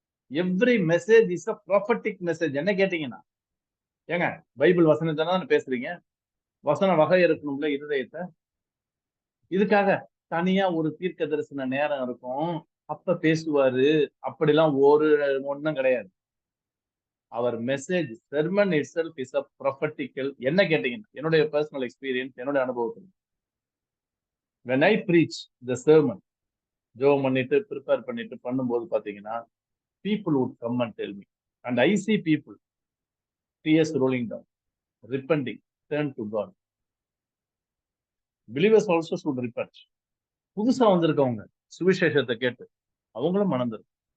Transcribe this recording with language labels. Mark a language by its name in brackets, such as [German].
[English] Every message is a prophetic message. [Tamil] என்ன கேட்டீங்கன்னா, ஏங்க பைபிள் வசனத்தை தானே பேசுறீங்க, வசன வகை இருக்கணும்ல இருதயத்தை. இதுக்காக தனியா ஒரு தீர்க்க தரிசன நேரம் இருக்கும், அப்ப பேசுவாரு, அப்படிலாம் ஒண்ணும் கிடையாது. [English] அவர் message sermon itself is a prophetical. [Tamil] என்ன கேட்டீங்கன்னா, என்னுடைய பர்சனல் எக்ஸ்பீரியன்ஸ், என்னுடைய அனுபவத்தில் [English] when I preach the sermon, [Tamil] ஜெபம் பண்ணிட்டு ப்ரிப்பேர் பண்ணிட்டு பண்ணும்போது பாத்தீங்கன்னா, [English] people would come and tell me, and I see people tears rolling down, repenting, turn to God. Believers also should repent. [Tamil] புதுசா வந்திருக்கவங்க சுவிசேஷத்தை கேட்டு அவங்களும் மனம் தரும்.